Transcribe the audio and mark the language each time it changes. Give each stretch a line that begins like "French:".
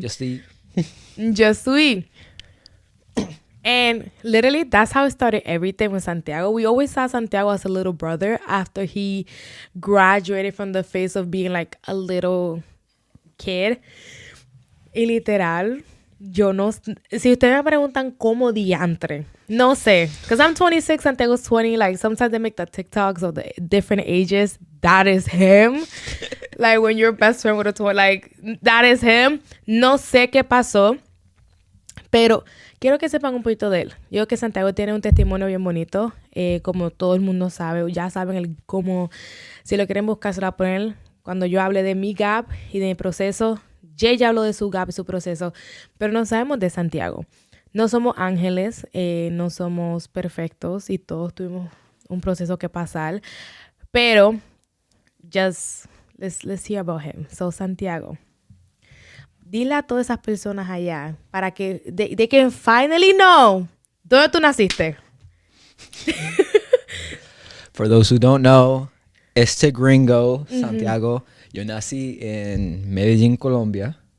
English: Just to eat. Just to eat. And literally, that's how it started everything with Santiago. We always saw Santiago as a little brother after he graduated from the phase of being like a little kid.
Spanish: Y literal, yo no... Si ustedes me preguntan cómo diantre, no sé.
English: Because I'm 26, Santiago's 20. Like, sometimes they make the TikToks of the different ages. That is him. Like, when your best friend would have told, like, that is him.
Spanish: No sé qué pasó. Pero quiero que sepan un poquito de él. Yo creo que Santiago tiene un testimonio bien bonito. Como todo el mundo sabe, ya saben cómo, si lo quieren buscar, se lo voy a poner. Cuando yo hable de mi gap y de mi proceso, Jay ya habló de su gap y su proceso, pero no sabemos de Santiago. No somos ángeles, no somos perfectos y todos tuvimos un proceso que pasar.
English: Pero, just, let's hear about him.
Spanish: So, Santiago. Dile a todas esas personas allá para que
English: they can finally know
Spanish: dónde tú naciste.
English: For those who don't know,
Spanish: este gringo, Santiago, yo nací en Medellín, Colombia.